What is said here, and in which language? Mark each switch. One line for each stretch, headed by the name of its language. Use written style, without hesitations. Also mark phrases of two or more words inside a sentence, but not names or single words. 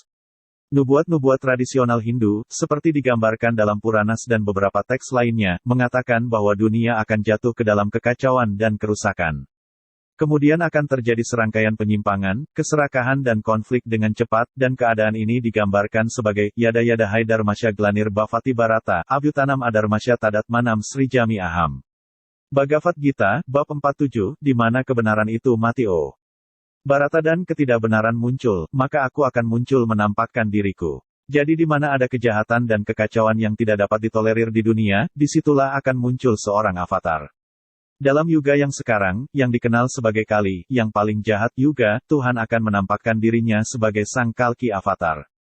Indonesian: Nubuat-nubuat tradisional Hindu, seperti digambarkan dalam Puranas dan beberapa teks lainnya, mengatakan bahwa dunia akan jatuh ke dalam kekacauan dan kerusakan. Kemudian akan terjadi serangkaian penyimpangan, keserakahan dan konflik dengan cepat, dan keadaan ini digambarkan sebagai
Sanskrit: Yada-Yada Haidarmasya Glanir Bhavati Bharata, Abhyutanam Adarmasya Tadatmanam Srijami Aham.
Indonesian: Bhagavad Gita, bab 47, di mana kebenaran itu mati Bharata dan ketidakbenaran muncul, maka aku akan muncul menampakkan diriku. Jadi di mana ada kejahatan dan kekacauan yang tidak dapat ditolerir di dunia, disitulah akan muncul seorang avatar. Dalam yuga yang sekarang, yang dikenal sebagai Kali, yang paling jahat yuga, Tuhan akan menampakkan dirinya sebagai sang Kalki Avatar.